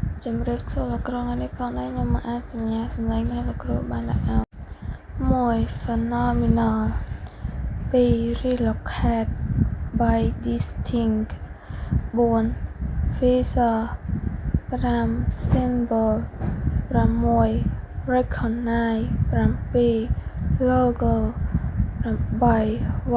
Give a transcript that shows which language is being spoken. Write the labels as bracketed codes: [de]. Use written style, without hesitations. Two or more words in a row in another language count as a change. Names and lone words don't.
[km] ជំរាបសួរលោកគ្រូថ្ងៃនេះផងដែរខ្ញុំមកអានសញ្ញាសម្លេងដែលលោកគ្រូបានដាក់ឲ្យ 1. [en] Phenomenal 2. Relocate by distinct 4. Feature 5. Symbol 6. Recognize 7. Logo 8.